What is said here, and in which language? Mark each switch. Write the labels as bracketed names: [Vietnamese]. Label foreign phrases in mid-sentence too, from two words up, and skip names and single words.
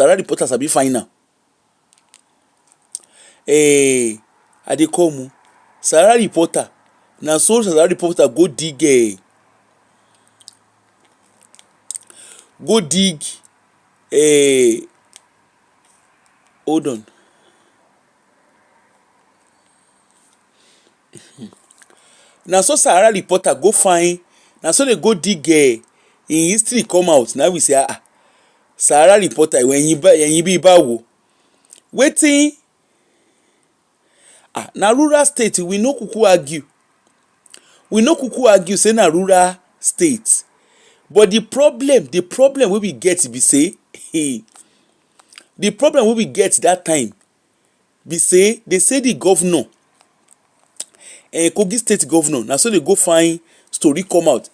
[Nigerian Pidgin] Sahara reporter sabi find am. I dey come Sahara reporter na so Sahara reporter go dig hold on. Na so Sahara reporter go find, na so they go dig in history come out. Now we say Sahara reporter [Yoruba] ẹ̀yin bí báwo [Nigerian Pidgin] wetin na rural state. We no kuku argue say na rural state, But the problem wey we get be say the problem wey we get that time be say they say the governor, Kogi state governor, na so they go find story come out.